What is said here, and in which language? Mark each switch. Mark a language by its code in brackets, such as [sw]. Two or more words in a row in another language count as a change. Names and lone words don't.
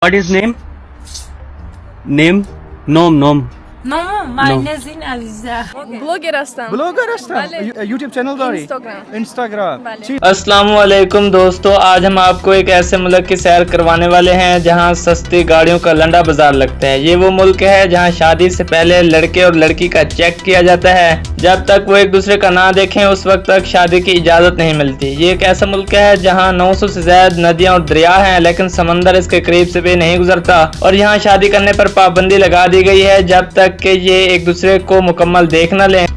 [en] What is name? Name? Nom, nom. No, my No. name is Aziza. [fa] Blogger هستم. بلاگر هستم. بله. یوٹیوب چینل داری؟ اینسٹاگرام. بله. [ur] السلام علیکم دوستو، آج ہم آپ کو ایک ایسے ملک کی سیر کروانے والے ہیں جہاں سستی گاڑیوں کا لنڈا بازار لگتا ہے. یہ وہ ملک ہے جہاں شادی سے پہلے لڑکے اور لڑکی کا چیک کیا جاتا ہے. جب تک وہ ایک دوسرے کا نہ دیکھیں اس وقت تک شادی کی اجازت نہیں ملتی. یہ ایک ایسا ملک ہے جہاں 900 سے زیادہ ندیاں اور دریا ہیں، لیکن سمندر اس کے قریب سے بھی نہیں گزرتا اور یہاں شادی کرنے پر پابندی لگا دی گئی ہے جب تک کہ یہ ایک دوسرے کو مکمل دیکھ نہ لیں.